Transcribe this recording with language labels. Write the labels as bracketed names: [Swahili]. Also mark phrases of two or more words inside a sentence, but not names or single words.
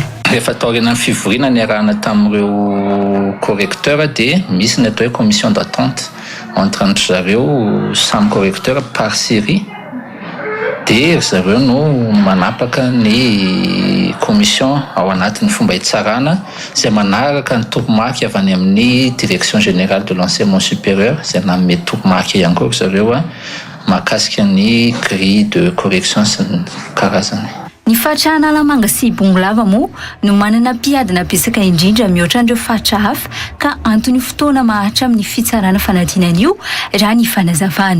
[Malagasy] Rehefa tao rena ny fivoriana ny arahana tamin'ireo correcteur dia misy ny atao hoe [French] commission d'attente entre [Malagasy] zareo samy [French] correcteur par série [Malagasy] dia zareo no manapaka ny commission ao anatin'ny fomba hitsarana izay manaraka ny topomarky avy any amin'ny [French] direction générale de l'enseignement supérieur [Malagasy] izay nanome topomarky ihany koa zareo mahakasika ny [French] grille de correction [Malagasy] sy ny karazany. Ny fatra Analamanga sy Bongolava moa no manana mpiadina betsaka indrindra mihoatra an'ireo fatra hafa ka antony fotoana maharitra amin'ny fitsarana fanadinana io raha ny fanazavana.